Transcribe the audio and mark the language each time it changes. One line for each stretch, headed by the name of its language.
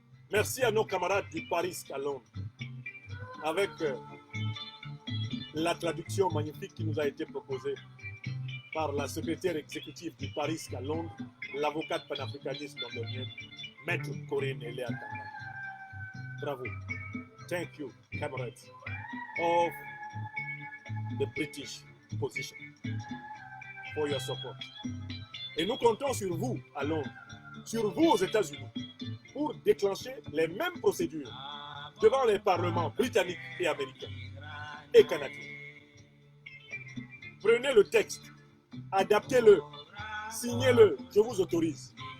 French: Merci à nos camarades du Paris à Londres avec la traduction magnifique qui nous a été proposée par la secrétaire exécutive du Paris à Londres, l'avocate panafricaniste londonienne, Maître Corinne Eléa Tamba. Bravo.
English: Thank you, comrades of the British position, for your support.
French: Et nous comptons sur vous à Londres, sur vous aux États-Unis, pour déclencher les mêmes procédures devant les parlements britanniques et américains et canadiens. Prenez le texte, adaptez-le, signez-le, je vous autorise.